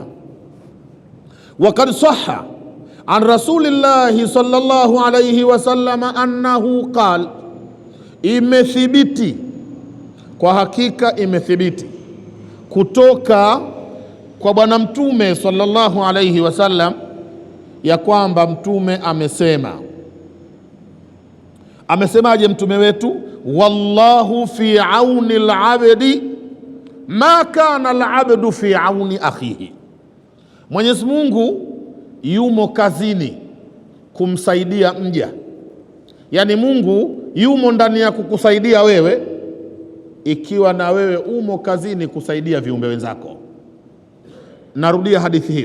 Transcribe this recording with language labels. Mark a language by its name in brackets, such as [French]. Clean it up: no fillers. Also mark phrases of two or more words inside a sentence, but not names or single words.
[Arabic] وقد صح عن رسول الله صلى الله عليه وسلم أنه قال, [Swahili] imethibiti, kwa hakika imethibiti kutoka kwa bwana mtume [Arabic] صلى الله عليه وسلم [Swahili] ya kwamba mtume amesema. Amesemaje mtume wetu? [Arabic] والله في عون العبد ما كان العبد في عون أخيه. [Swahili] Mwenyezi Mungu yumo kazini kumsaidia mja. Yani Mungu yumo ndani ya kukusaidia wewe, ikiwa na wewe umo kazini kusaidia viumbe wenzako. Narudia hadithi hiyo.